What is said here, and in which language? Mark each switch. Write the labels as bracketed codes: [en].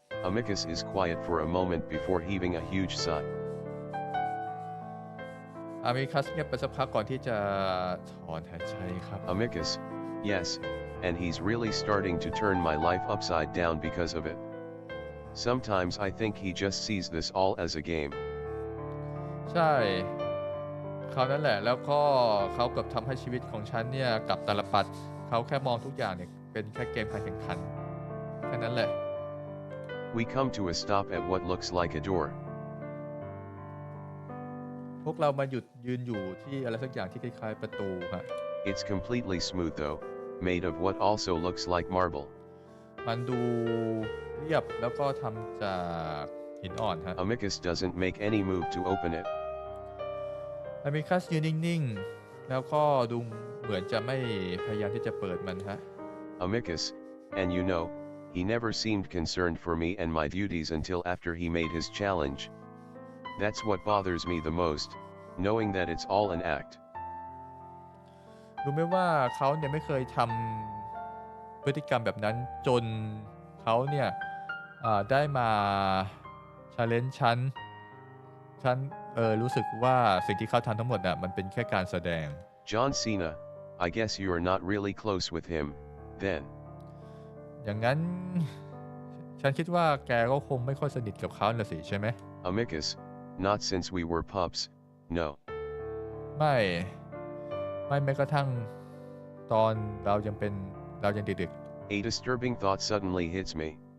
[en] Amicus is quiet for a moment before heaving a huge sigh. [th] อามิคัสเงียบไปสักพักก่อนที่จะถอนหายใจครับ [en] Amicus, yes, and he's really starting to turn my life upside down because of it. Sometimes I think he just sees this all as a game. [th] ใช่เขานั่นแหละแล้วก็เขาเกือบทำให้ชีวิตของฉันเนี่ยกลับตาลปัดเขาแค่มองทุกอย่างเนี่ยเป็นแค่เกมการแข่งขันแค่นั้นแหละ [en] We come to a stop at what looks like a door. [th] พวกเรามาหยุดยืนอยู่ที่อะไรสักอย่างที่คล้ายๆประตูฮะ [en] It's completely smooth though, made of what also looks like marble. [th] มันดูเรียบแล้วก็ทำจากหินอ่อนฮะ [en] Amicus doesn't make any move to open it. [th] อามิคัสยืนนิ่งๆแล้วก็ดูเหมือนจะไม่พยายามที่จะเปิดมันฮะ [en] Amicus, and you know, he never seemed concerned for me and my duties until after he made his challenge. That's what bothers me the most, knowing that it's all an act. [th] รู้ไหมว่าเขาเนี่ยไม่เคยทำพฤติกรรมแบบนั้นจนเขาเนี่ยได้มาchallengeฉันรู้สึกว่าสิ่งที่เขาทำทั้งหมดน่ะมันเป็นแค่การแสดง [en] John Cena, I guess you are not really close with him, then. [th] อย่างนั้นฉันคิดว่าแกก็คงไม่ค่อยสนิทกับเขาน่ะสิใช่ไหม [en] Amicus, not since we were pups, no. [th] ไม่แม้กระทั่งตอนเรายังเด็ก [en] A disturbing thought suddenly hits me.